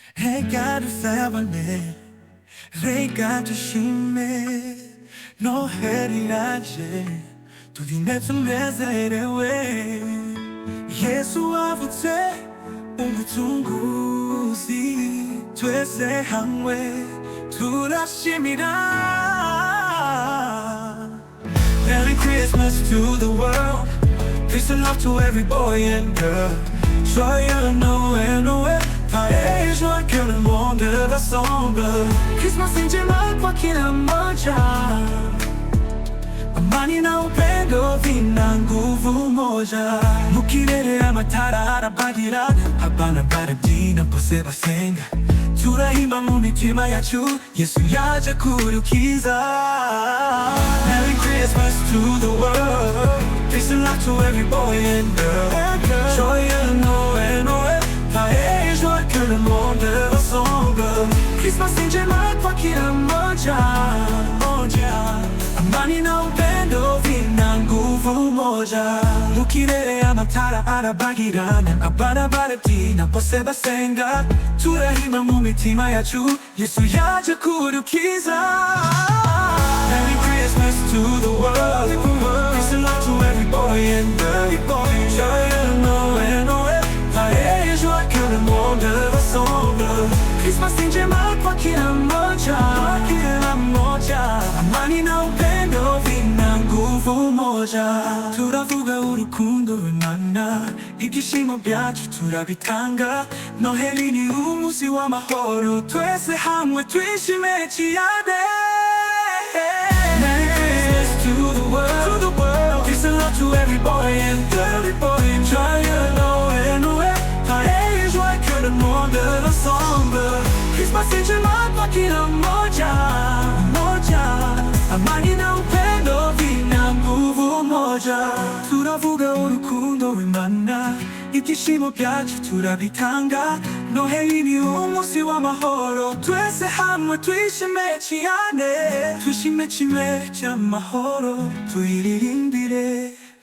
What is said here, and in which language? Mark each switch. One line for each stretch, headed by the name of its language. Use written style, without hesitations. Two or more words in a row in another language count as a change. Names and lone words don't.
Kinyarwanda: Reka dusabane, reka dushime Noheri yaje tugende tunezerewe. Yesu avutse umucunguzi, twese hamwe turashimira.
English: Merry Christmas to the world, peace and love to every boy and girl.
French: Joyeux Noël, Noël, pareil joie que le monde rassemble.
Swahili: Christmas njema kwa kila mmoja, amani na upendo vina nguvu moja.
Kinyarwanda: Mukirere amatara arabagira, abana barabyina bose basenga. Turahimba mu mitima yacu, Yesu yaje kudukiza.
English: Merry Christmas to the world, peace and love to every boy and girl.
French: Joyeux Noël, Noël, pareil joie que le monde rassemble.
Swahili: Christmas njema kwa kila mmoja, amani na upendo vina nguvu moja.
Kinyarwanda: Mukirere amatara arabagirana, abana barabyina bose basenga. Turahimba mu mitima yacu, Yesu yaje kudukiza.
English: Merry Christmas to the world, peace and love to every boy and girl.
French: Joyeux Noël, Noël, pareil joie que le monde rassemble.
Swahili: Christmas njema kwa kila mmoja, amani na upendo vina nguvu moja.
Kinyarwanda: Turavuga urukundo rw'Imana, ibyishimo byacu turabitanga. Noheli ni umunsi w'amahoro, twese hamwe twishime cyane.
English: Merry Christmas to the world, peace and love to every boy and girl.
French: Joyeux Noël, Noël, pareil joie que le monde rassemble.
Swahili: Christmas njema kwa kila mmoja, amani na upendo vina nguvu moja.
Kinyarwanda: Turavuga urukundo rw'Imana, ibyishimo byacu turabitanga. Noheli ni umunsi w'amahoro, twese hamwe twishime cyane. Twishime kimwe cy'amahoro, tuyiririmbire.